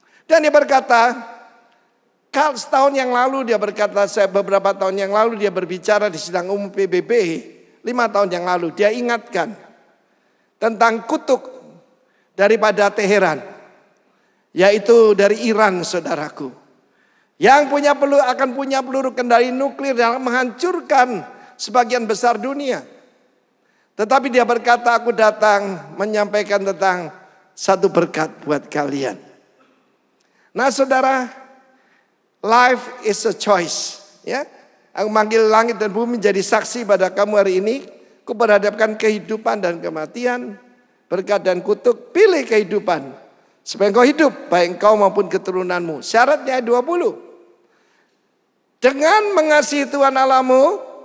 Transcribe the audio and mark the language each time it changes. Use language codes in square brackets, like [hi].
[id] Dan dia berkata, setahun yang lalu dia berkata, beberapa tahun yang lalu dia berbicara di sidang umum PBB, 5 tahun yang lalu dia ingatkan tentang kutuk daripada Teheran, yaitu dari Iran, saudaraku, yang akan punya peluru kendali nuklir yang menghancurkan sebagian besar dunia. Tetapi dia berkata, aku datang menyampaikan tentang satu berkat buat kalian. Nah saudara, [en] life is a choice. [id] Ya, aku manggil langit dan bumi menjadi saksi pada kamu hari ini. Ku berhadapkan kehidupan dan kematian, berkat dan kutuk. Pilih kehidupan supaya engkau hidup, baik engkau maupun keturunanmu. Syaratnya 20. Dengan mengasihi Tuhan Allahmu.